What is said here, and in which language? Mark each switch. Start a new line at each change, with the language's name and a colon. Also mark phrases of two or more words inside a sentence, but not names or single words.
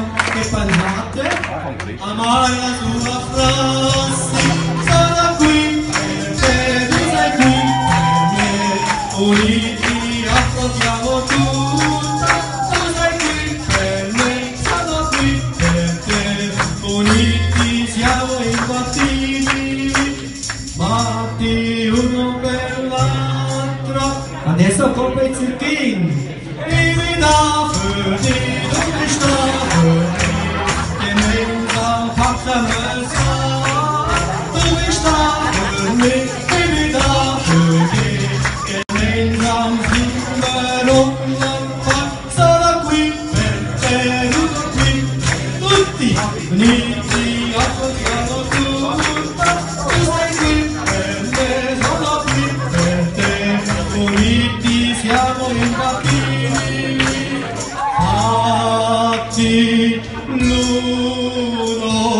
Italian: che parlate, amare la sua frasi, sono qui per te, tu sei qui per me, uniti affrontiamo tutto, tu sei qui per me, sono qui per te, uniti siamo imbattibili, fatti uno per l'altro.
German: Adesso kommt jetzt der King. Ich bin da für dich, du bist da für mich, gemeinsam packen wir's an. Du bist da für mich, ich bin da für dich, gemeinsam singen wir unser
Italian: sono qui per te, tu qui, tutti uniti affrontiamo tutto, tu sei qui per me, sono qui per te, uniti siamo imbattibili, fatti l'uno